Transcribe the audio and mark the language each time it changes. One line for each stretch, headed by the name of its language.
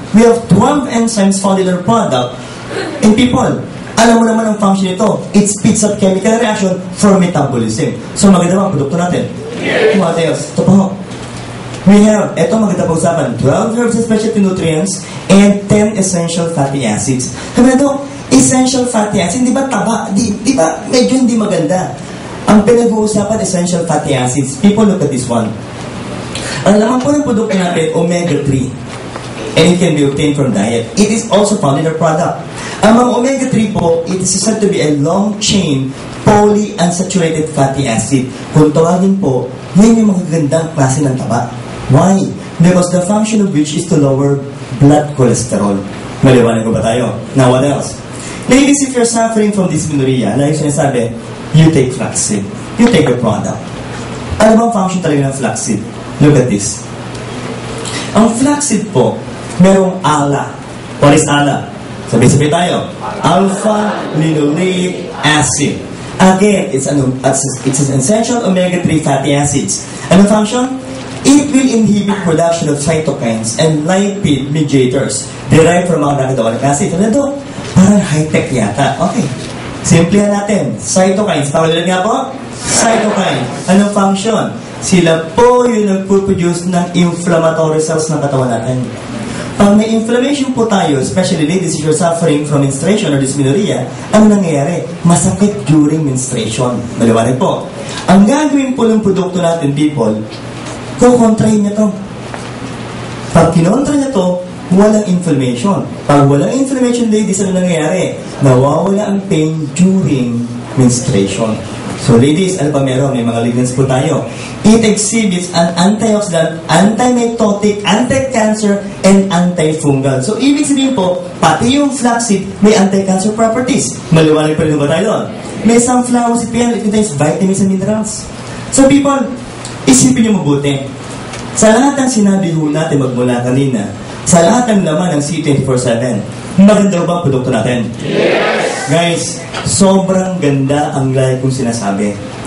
English: We have 12 enzymes found in our product. In people,
Filipino: alam mo naman ang function nito.
English: It speeds up chemical reaction for metabolism.
Filipino: So maganda ba ang produkto natin?
English: Yes. What else?
Filipino: Ito pa ho.
English: We have,
Filipino: ito maganda pa usapan,
English: 12 herbs and specialty nutrients and 10 essential fatty acids.
Filipino: Kaya ito, essential fatty acids, di ba taba? Di ba medyo hindi maganda? Ang pinag-uusapan,
English: essential fatty acids. People, look at this one.
Filipino: Ang laman po ng produkto natin, omega-3.
English: And it can be obtained from diet. It is also found in our product.
Filipino: Ang mga omega-3 po,
English: it is said to be a long-chain polyunsaturated fatty acid.
Filipino: Kung tawagin po, yan yung mga gandang klase ng taba.
English: Why? Because the function of which is to lower blood cholesterol.
Filipino: Maliwanag ko ba tayo?
English: Now, what else? Ladies, if you're suffering from dysmenorrhea, like sinasabi, you take flaxseed. You take the product.
Filipino: Ano bang function talaga ng flaxseed?
English: Look at this.
Filipino: Ang flaxseed po, merong ALA.
English: What is ALA?
Filipino: Sabi-sabi tayo.
English: Alpha-linoleic acid. Again, it's an essential omega-3 fatty acids.
Filipino: Anong function?
English: It will inhibit production of cytokines and lipid mediators derived from mga metabolic acid.
Filipino: Ano ito? Parang high-tech yata.
English: Okay.
Filipino: Simplihan natin. Cytokines. Pakiulit nga po. Cytokine. Anong function? Sila po yung nagpo-produce ng inflammatory cells ng katawan natin. Pag may inflammation po tayo,
English: especially ladies, if you're suffering from menstruation or dysmenorrhea,
Filipino: ano nangyayari? Masakit during menstruation. Maliwanag po. Ang gagawin po ng produkto natin, people, kukontrahin niya to. Pag kinontra niya to, walang inflammation. Pag walang inflammation, ladies, ano nangyayari? Nawawala ang pain
English: during menstruation.
Filipino: So ladies, ano pa meron? May mga lignans po tayo.
English: It exhibits an antioxidant, antimitotic, anti-cancer, and antifungal.
Filipino: So ibig sabihin po, pati yung flaxseed may anti-cancer properties. Maliwanag pa rin ba tayo doon? May sunflower seed pa yan,
English: it contains vitamins and minerals.
Filipino: So people, isipin nyo mabuti. Sa lahat ng sinabi ho natin magmula kanina, sa lahat ng laman ng C24/7, maganda ba ang produkto natin? Yes! Guys, sobrang ganda ang like kong sinasabi.